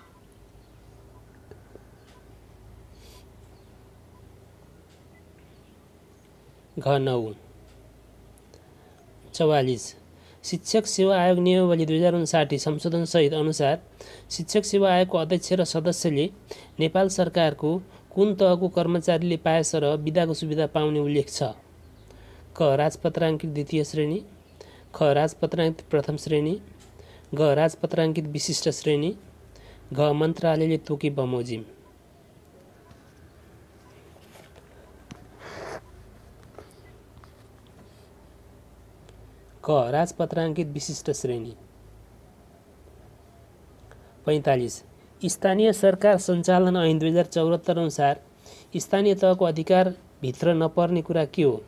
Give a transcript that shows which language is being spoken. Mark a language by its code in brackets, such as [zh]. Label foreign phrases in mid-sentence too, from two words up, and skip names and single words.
[ne] घ 9। 44 शिक्षक सेवा आयोग नियमावली 2059 संशोधन सहित अनुसार शिक्षक सेवा आयोगको अध्यक्ष र सदस्यले नेपाल सरकारको कुन तहको कर्मचारीले पाएसर बिदाको सुविधा पाउने उल्लेख छ? क राजपत्राङ्कित द्वितीय श्रेणी, ख राजपत्राङ्कित प्रथम श्रेणी, घ राजपत्राङ्कित विशिष्ट श्रेणी, घ मन्त्रालयले तोके बमोजिम। क राजपत्राङ्कित विशिष्ट श्रेणी। 45 स्थानीय सरकार सञ्चालन ऐन 2074 अनुसार स्थानीय तहको अधिकार भित्र नपर्ने कुरा के हो?